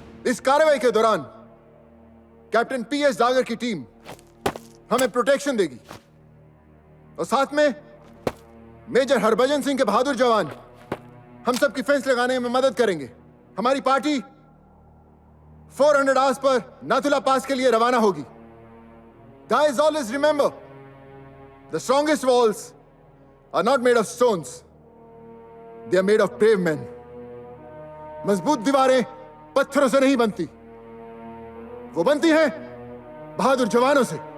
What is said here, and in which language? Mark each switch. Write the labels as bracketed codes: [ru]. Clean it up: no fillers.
[hi] इस कार्रवाई के दौरान कैप्टन पीएस डागर की टीम हमें प्रोटेक्शन देगी और साथ में मेजर हरभजन सिंह के बहादुर जवान हम सब की फेंस लगाने में मदद करेंगे। हमारी पार्टी 400 आवर्स पर नाथुला पास के लिए रवाना होगी। [en] Guys, always remember, the strongest walls are not made of stones. They are made of brave men. [hi] मजबूत दीवारें पत्थरों से नहीं बनती, वो बनती हैं बहादुर जवानों से।